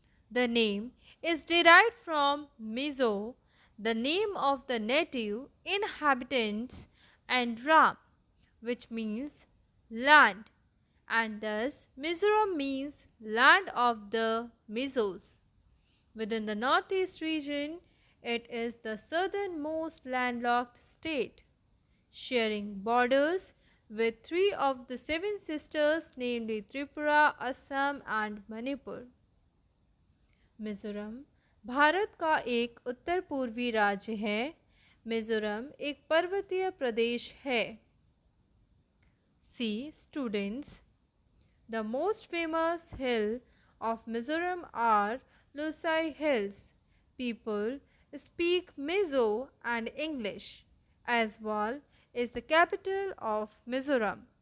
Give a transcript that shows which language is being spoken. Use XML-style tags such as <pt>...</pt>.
<en>The name is derived from Mizo, the name of the native inhabitants, and Ram, which means land, and thus Mizoram means land of the Mizos. Within the northeast region, it is the southernmost landlocked state, sharing borders with three of the seven sisters, namely Tripura, Assam and Manipur.</en> <hi>Mizoram Bharat का एक उत्तर पूर्वी राज्य है। मिज़ोरम एक पर्वतीय प्रदेश है।</hi> <en>See, students, the most famous hill of Mizoram are Lusai Hills. People speak Mizo and English. Aizawl is the capital of Mizoram.</en>